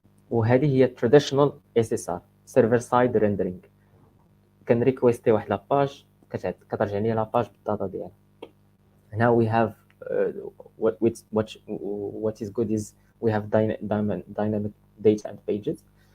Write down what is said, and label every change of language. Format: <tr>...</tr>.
<ar>وهذه هي</ar> <en>traditional SSR, server side rendering.</en> <ar>كنريكويستي واحد لاباج كترجع لي لاباج بالداتا ديالها.</ar> <en>Now we have what is good is we have dynamic data and pages.</en>